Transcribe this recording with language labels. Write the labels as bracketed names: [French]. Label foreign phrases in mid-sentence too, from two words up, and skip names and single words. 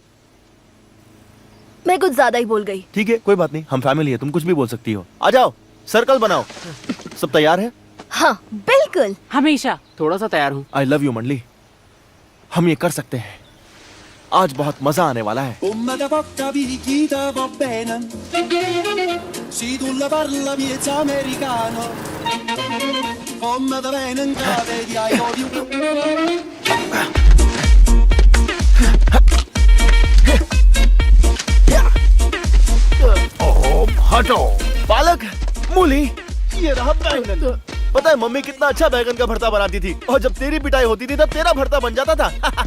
[Hindi] मैं कुछ ज्यादा ही बोल गई। ठीक है कोई बात नहीं, हम फैमिली है, तुम कुछ भी बोल सकती हो। आ जाओ, सर्कल बनाओ। सब तैयार है? हाँ बिल्कुल। हमेशा। थोड़ा सा तैयार हूँ। [English] I love you [Hindi] मंडली, हम ये कर सकते हैं। आज बहुत मजा आने वाला है। Come da porta picchita va bene. Si tu la parla miezza americano. Come da venen cave di I love you. हटो। पालक, मूली, ये रहा बैंगन। पता है मम्मी कितना अच्छा बैंगन का भरता बनाती थी, और जब तेरी पिटाई होती थी तब तेरा भरता बन जाता था।